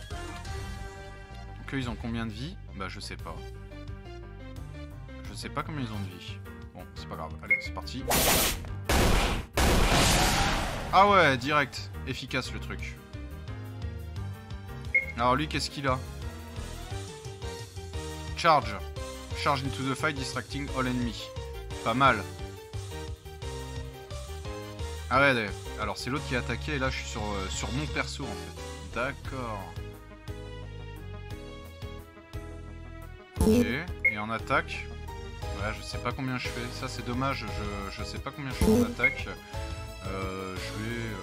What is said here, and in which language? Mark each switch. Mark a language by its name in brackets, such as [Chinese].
[French] Donc, eux, ils ont combien de vie? Bah, je sais pas. Je sais pas combien ils ont de vie. Bon, c'est pas grave. Allez, c'est parti. Ah ouais, direct. Efficace, le truc. Alors, lui, qu'est-ce qu'il a? [English] Charge. Charge into the fight, distracting all enemy. [French] Pas mal. Ah ouais, alors c'est l'autre qui a attaqué et là je suis sur mon perso en fait. D'accord. Ok, et en attaque. Ouais, je sais pas combien je fais. Ça c'est dommage, je sais pas combien je fais en attaque. Je vais...